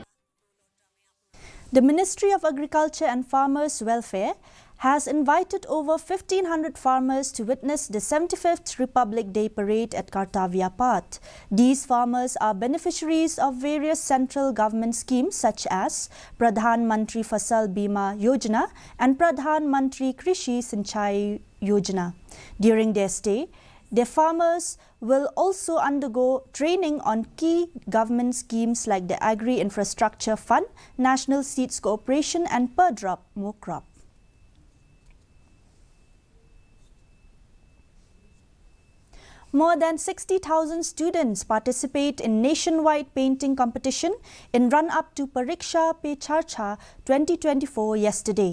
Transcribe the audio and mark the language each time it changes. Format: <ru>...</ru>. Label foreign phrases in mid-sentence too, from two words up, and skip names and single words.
<en>The Ministry of Agriculture and Farmers' Welfare has invited over 1,500 farmers to witness the 75th Republic Day Parade at Kartavya Path. These farmers are beneficiaries of various central government schemes such as Pradhan Mantri Fasal Bima Yojana and Pradhan Mantri Krishi Sinchai Yojana. During their stay, the farmers will also undergo training on key government schemes like the Agri Infrastructure Fund, National Seeds Cooperation and Per Drop More Crop. More than 60,000 students participate in nationwide painting competition in run-up to Pariksha Pe Charcha 2024 yesterday.</en>